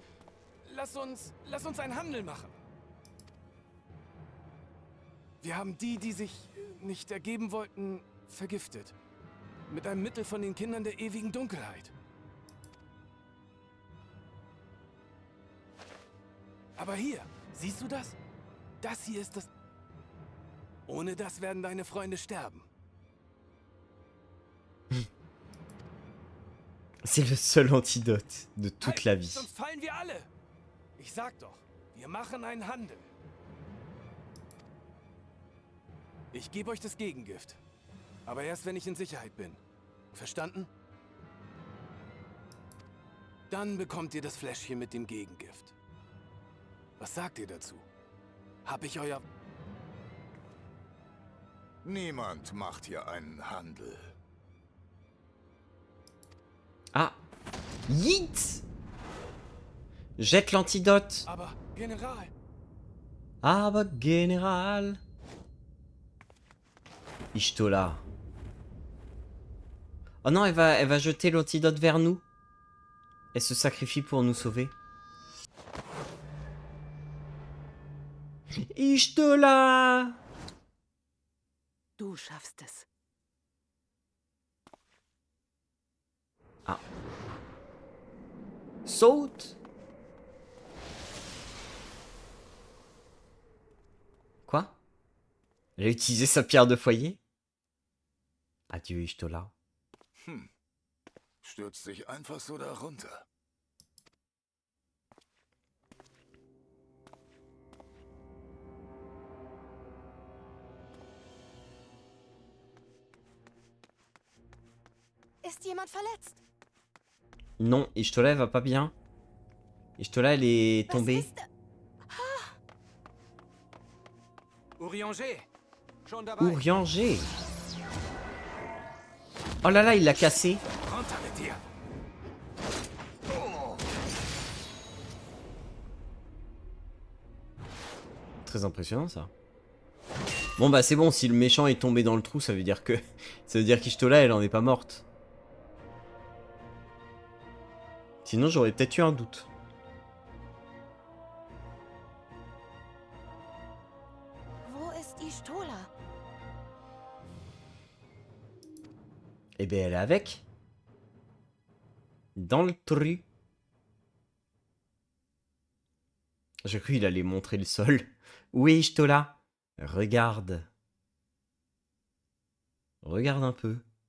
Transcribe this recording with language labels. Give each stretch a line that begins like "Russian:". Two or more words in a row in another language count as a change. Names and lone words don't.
German: Lass uns einen Handel machen. Wir haben die sich nicht ergeben wollten, vergiftet. Mit einem Mittel von den Kindern der ewigen Dunkelheit. Aber hier, siehst du das? Das hier ist das... Ohne das werden deine Freunde sterben.
French: C'est le seul antidote de toute
German: Halt,
French: la vie.
German: sonst fallen wir alle. Ich sag doch, wir machen einen Handel. Ich gebe euch das Gegengift. Aber erst, wenn ich in Sicherheit bin. Verstanden? Dann bekommt ihr das Fläschchen mit dem Gegengift. Was sagt ihr dazu? Hab ich euer... Niemand macht hier einen Handel. Ah, Yeet!
French: Jette l'antidote.
German: Aber, General, Aber
French: Général. Y'shtola. Oh non, elle va jeter l'antidote vers nous. Elle se sacrifie pour nous sauver. Y'shtola.
German: Du schaffst es. Ah.
French: Saute. Quoi? Elle a utilisé sa pierre de foyer? Adieu, Y'shtola.
German: Stürzt sich einfach so darunter. Ist jemand verletzt?
French: Non, Y'shtola, elle va pas bien. Y'shtola, elle est
German: Was
French: tombée.
German: ist... Urianger, schon dabei. Urianger.
French: Oh là là, il l'a cassé.
German: Runter mit dir.
French: Très impressionnant ça. Bon bah c'est bon, si le méchant est tombé dans le trou, ça veut dire que... ça veut dire qu'Yshtola, elle en est pas morte. Sinon j'aurais peut-être eu un doute.
German: Wo ist Y'shtola?
French: Eh ben elle est avec. Dans le trou. J'ai cru qu'il allait montrer le sol. Où est Y'shtola? Regarde. Regarde un peu.